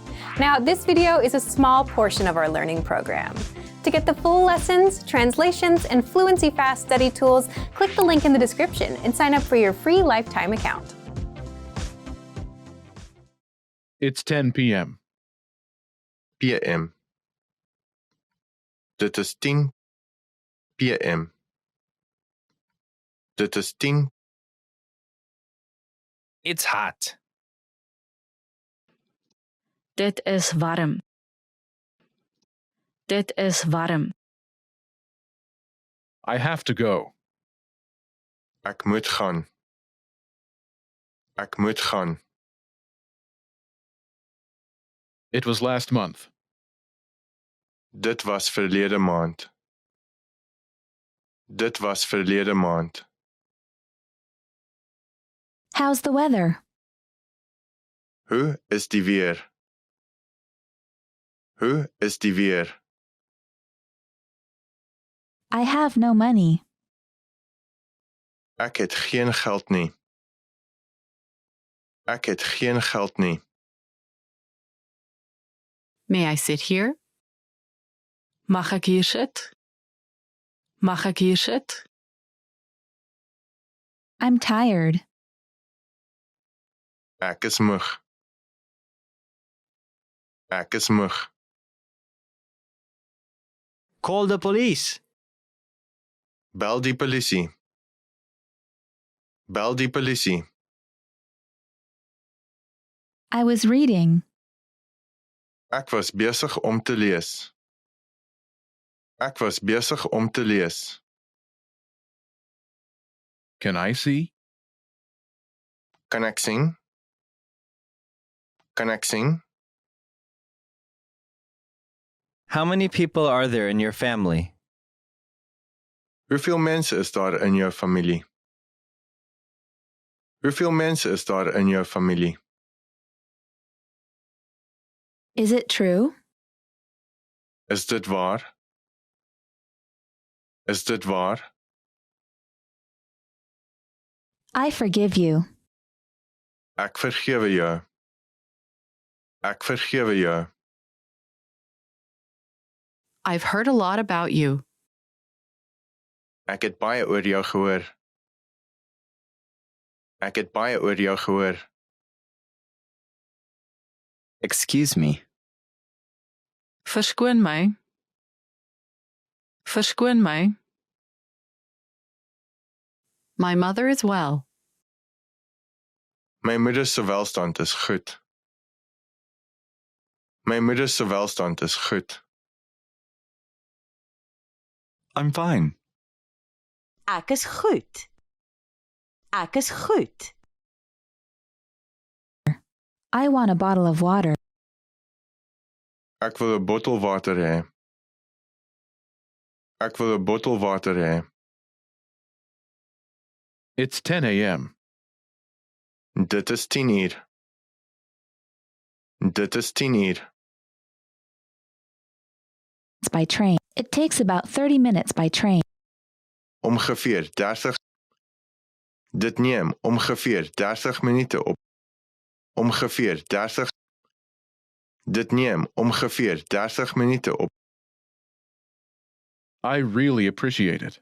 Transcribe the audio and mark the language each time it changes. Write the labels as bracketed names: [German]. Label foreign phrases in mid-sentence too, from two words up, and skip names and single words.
[English] Now, this video is a small portion of our learning program. To get the full lessons, translations, and Fluency Fast study tools, click the link in the description and sign up for your free lifetime account. It's 10 p.m. PM. [Afrikaans] Dit is 10 PM. Dit is 10. [English] It's hot. [Afrikaans] Dit is warm. Dit is warm. [English] I have to go. [Afrikaans] Ek moet gaan. Ek moet gaan. [English] It was last month. [Afrikaans] Dit was verlede maand. Dit was verlede maand. [English] How's the weather? [Afrikaans] Hoe is die weer? Hoe is die weer? [English] I have no money. [Afrikaans] Ek het geen geld nie. Ek het geen geld nie. [English] May I sit here? [Afrikaans] Mag ek hier sit? Mag ek hier sit? [English] I'm tired. [Afrikaans] Ek is moeg. Ek is moeg. [English] Call the police. [Afrikaans] Bel die polisie. Bel die polisie. [English] I was reading. [Afrikaans] Ek was besig om te lees. Ek was besig om te lees. [English] Can I see? [Afrikaans] Kan ek sing? Kan ek sing? [English] How many people are there in your family? [Afrikaans] Hoeveel mense is daar in jou familie? Hoeveel mense is daar in jou familie? [English] Is it true? [Afrikaans] Is dit waar? Is dit waar? [English] I forgive you. [Afrikaans] Ek vergewe jou. Ek vergewe jou. [English] I've heard a lot about you. [Afrikaans] Ek het baie oor jou gehoor. Ek het baie oor jou gehoor. [English] Excuse me. [Afrikaans] Verskoon my. Verskoon my. [English] My mother is well. [Afrikaans] My moeder se welstand is goed. My moeder se welstand is goed. [English] I'm fine. [Afrikaans] Ek is goed. Ek is goed. [English] I want a bottle of water. [Afrikaans] Ek wil 'n bottel water hê. Ek wil 'n bottel water hê. [English] It's 10 a.m. [Afrikaans] Dit is 10 uur. Dit is 10 uur. [English] It's by train. It takes about 30 minutes by train. [Afrikaans] Ongeveer 30. Dit neem ongeveer 30 minute op. Ongeveer 30. Dit neem ongeveer 30 minute op. [English] I really appreciate it.